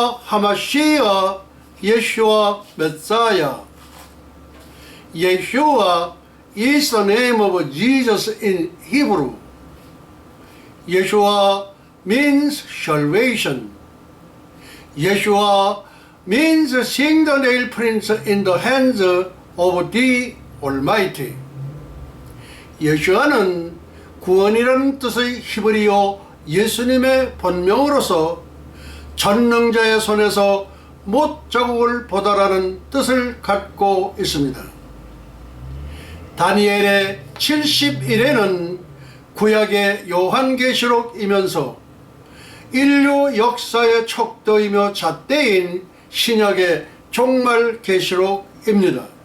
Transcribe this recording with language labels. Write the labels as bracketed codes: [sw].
[he] 하마시아 예슈아 메사야. [en] Yeshua is the name of Jesus in Hebrew. Yeshua means salvation. Yeshua means seeing the nail prints in the hands of the Almighty. [ko] 예수와는 구원이라는 뜻의 히브리어 예수님의 본명으로서 전능자의 손에서 못자국을 보다라는 뜻을 갖고 있습니다. 다니엘의 70일에는 구약의 요한계시록이면서 인류 역사의 척도이며 잣대인 신약의 종말계시록입니다.